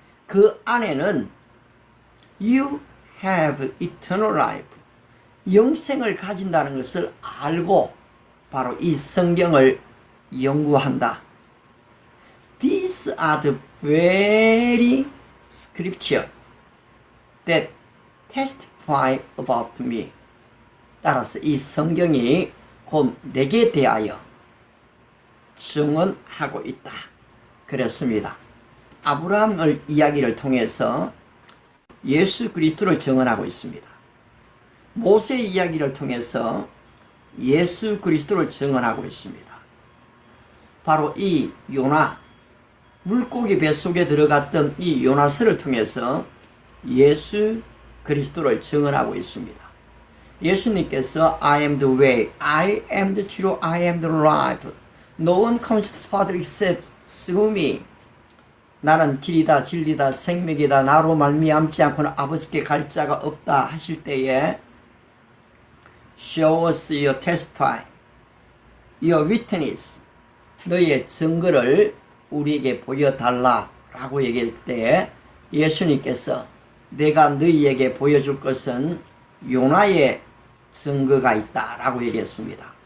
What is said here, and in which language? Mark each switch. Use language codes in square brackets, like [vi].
[ko] 그 안에는 [en] you have eternal life. [ko] 영생을 가진다는 것을 알고 바로 이 성경을 연구한다. [en] These are the very scripture that testify about me. [ko] 따라서 이 성경이 곧 내게 대하여 증언하고 있다. 그렇습니다. 아브라함을 이야기를 통해서 예수 그리스도를 증언하고 있습니다. 모세 이야기를 통해서 예수 그리스도를 증언하고 있습니다. 바로 이 요나, 물고기 뱃속에 들어갔던 이 요나서를 통해서 예수 그리스도를 증언하고 있습니다. 예수님께서 [en] I am the way, I am the truth, I am the life. No one comes to the Father except through me. [ko] 나는 길이다 진리다 생명이다 나로 말미암지 않고는 아버지께 갈 자가 없다 하실 때에 [en] Show us your testify, your witness. [ko] 너의 증거를 우리에게 보여달라 라고 얘기할 때 예수님께서 내가 너희에게 보여줄 것은 요나의 증거가 있다 라고 얘기했습니다.